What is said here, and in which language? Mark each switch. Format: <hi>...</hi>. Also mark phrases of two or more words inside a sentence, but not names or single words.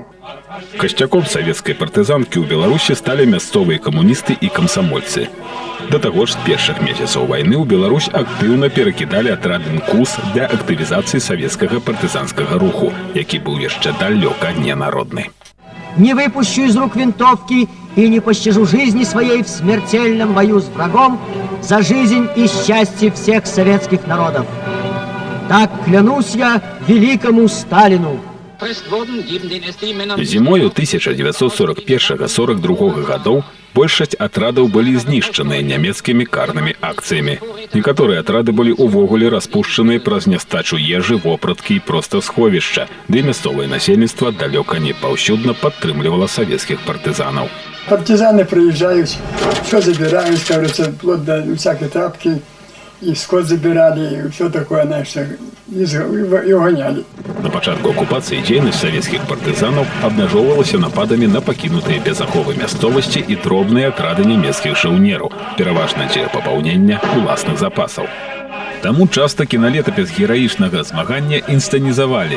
<be>Касцяком савецкай партызанкі ў Беларусі сталі мясцовыя камуністы і камсамольцы. Да таго ж, з першых месяцаў вайны ў Беларусь актыўна перакідалі атрады НКУС для актывізацыі савецкага партызанскага руху, які быў яшчэ далёка не народны.</be> <ru>Не выпущу из рук винтовки и не пощажу жизни своей в смертельном бою с врагом за жизнь и счастье всех советских народов. Так клянусь я великому Сталину.</ru> <be>Зімою 1941-42 гадоў большасць атрадаў былі знішчаныя нямецкімі карнымі акцыямі. Некаторыя атрады былі ўвогуле распушчаныя праз нястачу ежы, вопраткі і проста сховішча, ды мясцовае насельніцтва далёка не паўсюдна падтрымлівала савецкіх партызанаў.</be> <ru>Партизаны приезжают, все забирают, кажется, вплоть до всякой трапки. и скот забирали, и все такое, знаешь, и угоняли.</ru> <be>На пачатку акупацыі дзейнасць савецкіх партызанаў абмяжоўвалася нападамі на пакінутыя без аховы мясцовасці і дробныя атрады нямецкіх жаўнераў, пераважна дзеля папаўнення уласных запасаў. Таму часта кіналетапіс гераічнага змагання інсцэнізавалі.</be>